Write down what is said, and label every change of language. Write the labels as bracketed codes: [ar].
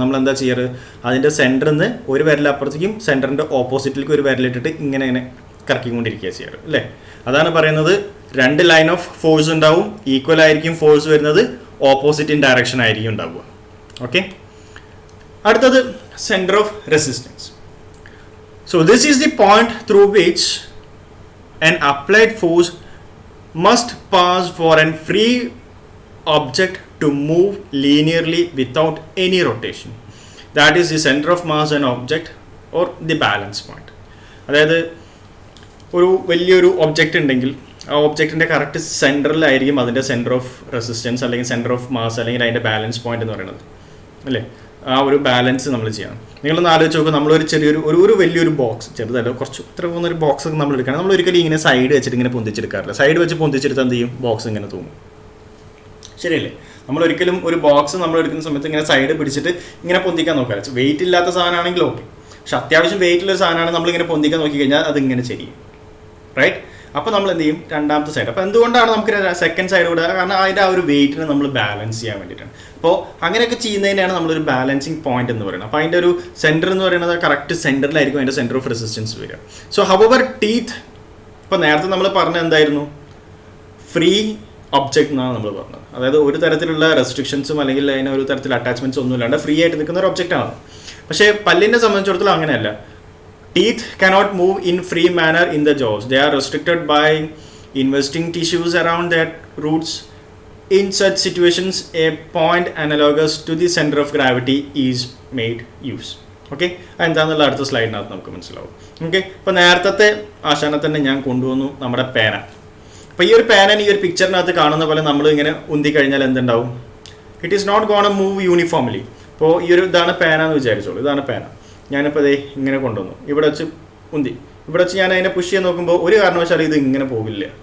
[ml] നമ്മൾ എന്താ ചെയ്യാറ്, അതിൻ്റെ സെൻറ്ററിൽ നിന്ന് ഒരു വിരലപ്പുറത്തേക്കും സെൻറ്ററിൻ്റെ ഓപ്പോസിറ്റിലേക്ക് ഒരു വിരലിട്ടിട്ട് ഇങ്ങനെ കറക്കിക്കൊണ്ടിരിക്കുക ചെയ്യാറ് അല്ലേ. അതാണ് പറയുന്നത്, രണ്ട് ലൈൻ ഓഫ് ഫോഴ്സ് ഉണ്ടാവും, ഈക്വൽ ആയിരിക്കും ഫോഴ്സ് വരുന്നത്, ഓപ്പോസിറ്റ് ഇൻ ഡയറക്ഷൻ ആയിരിക്കും ഉണ്ടാവുക. ഓക്കെ, അടുത്തത് centre of resistance. [en] So this is the point through which an applied force must pass for a free object to move linearly without any rotation. That is the center of mass and object or the balance point. [ml] അതായത് ഒരു വലിയൊരു object ഉണ്ടെങ്കിൽ ആ ഒബ്ജക്റ്റിൻ്റെ correct സെൻറ്ററിലായിരിക്കും അതിൻ്റെ centre of resistance അല്ലെങ്കിൽ centre of mass അല്ലെങ്കിൽ അതിൻ്റെ balance point എന്ന് പറയുന്നത് അല്ലേ. ആ ഒരു ബാലൻസ് നമ്മൾ ചെയ്യണം. നിങ്ങളൊന്ന് ആലോചിച്ച് നോക്കുക, നമ്മളൊരു ചെറിയൊരു ഒരു വലിയൊരു ബോക്സ്, ചെറുതല്ല കുറച്ച് ഇത്ര പോകുന്നൊരു ബോക്സ് ഒക്കെ നമ്മൾ എടുക്കണം. നമ്മൾ ഒരിക്കലും ഇങ്ങനെ സൈഡ് വെച്ചിട്ട് ഇങ്ങനെ പൊന്തിച്ചെടുക്കാറില്ല. സൈഡ് വെച്ച് പൊന്തിച്ചെടുത്താൽ എന്ത് ചെയ്യും, ബോക്സ് ഇങ്ങനെ തൂങ്ങും, ശരിയല്ലേ. നമ്മളൊരിക്കലും ഒരു ബോക്സ് നമ്മൾ എടുക്കുന്ന സമയത്ത് ഇങ്ങനെ സൈഡ് പിടിച്ചിട്ട് ഇങ്ങനെ പൊന്തിക്കാൻ നോക്കാറ്. വെയിറ്റ് ഇല്ലാത്ത സാധനമാണെങ്കിൽ ഓക്കെ, പക്ഷെ അത്യാവശ്യം വെയിറ്റുള്ളൊരു സാധനമാണ് നമ്മളിങ്ങനെ പൊന്തിക്കാൻ നോക്കി കഴിഞ്ഞാൽ അതിങ്ങനെ ചെയ്യും, റൈറ്റ്. അപ്പോൾ നമ്മൾ എന്ത് ചെയ്യും, രണ്ടാമത്തെ സൈഡ്. അപ്പോൾ എന്തുകൊണ്ടാണ് നമുക്ക് സെക്കൻഡ് സൈഡ് കൂടെ, കാരണം അതിൻ്റെ ആ ഒരു വെയിറ്റിനെ നമ്മൾ ബാലൻസ് ചെയ്യാൻ വേണ്ടിയിട്ടാണ്. അപ്പോൾ അങ്ങനെയൊക്കെ ചെയ്യുന്നതിനാണ് നമ്മളൊരു ബാലൻസിങ് പോയിന്റ് എന്ന് പറയുന്നത്. അപ്പോൾ അതിൻ്റെ ഒരു സെൻറ്റർ എന്ന് പറയുന്നത് കറക്റ്റ് സെൻറ്ററിലായിരിക്കും അതിൻ്റെ സെൻറ്റർ ഓഫ് റെസിസ്റ്റൻസ് വരിക. [en] so our teeth, [ml] ഇപ്പോൾ നേരത്തെ നമ്മൾ പറഞ്ഞത് എന്തായിരുന്നു, ഫ്രീ ഒബ്ജക്റ്റ് എന്നാണ് നമ്മൾ പറഞ്ഞത്. അതായത് ഒരു തരത്തിലുള്ള റെസ്ട്രിക്ഷൻസും അല്ലെങ്കിൽ അതിന് ഒരു തരത്തിലുള്ള അറ്റാച്ച്മെൻറ്റ്സ് ഒന്നും ഇല്ലാണ്ട് ഫ്രീ ആയിട്ട് നിൽക്കുന്ന ഒരു ഒബ്ജക്റ്റാണ്. പക്ഷേ പല്ലിനെ സംബന്ധിച്ചിടത്തോളം അങ്ങനെയല്ല. [en] Teeth cannot move in free manner in the jaws. They are restricted by investing tissues around their roots. In such situations, a point analogous to the center of gravity is made use. [ml] Okay, എന്താണെന്നുള്ള അടുത്ത സ്ലൈഡിനകത്ത് നമുക്ക് മനസ്സിലാവും. Okay, ഇപ്പോൾ നേരത്തെ ആശാനെ തന്നെ ഞാൻ കൊണ്ടുവന്നു നമ്മുടെ പേന. അപ്പോൾ ഈ ഒരു പേന ഈ ഒരു പിക്ചറിനകത്ത് കാണുന്ന പോലെ നമ്മൾ ഇങ്ങനെ ഉന്തി കഴിഞ്ഞാൽ എന്തുണ്ടാവും, [en] It is not gone move uniformly. [ml] ഇപ്പോൾ ഈ ഒരു ഇതാണ് പേന എന്ന് വിചാരിച്ചോളൂ, ഇതാണ് പേന. ഞാനിപ്പോൾ അതേ ഇങ്ങനെ കൊണ്ടുവന്നു, ഇവിടെ വെച്ച് ഉന്തി, ഇവിടെ വെച്ച് ഞാൻ അതിനെ പുഷ് ചെയ്യാൻ നോക്കുമ്പോൾ ഒരു കാരണവശാലും ഇത് ഇങ്ങനെ പോകില്ല.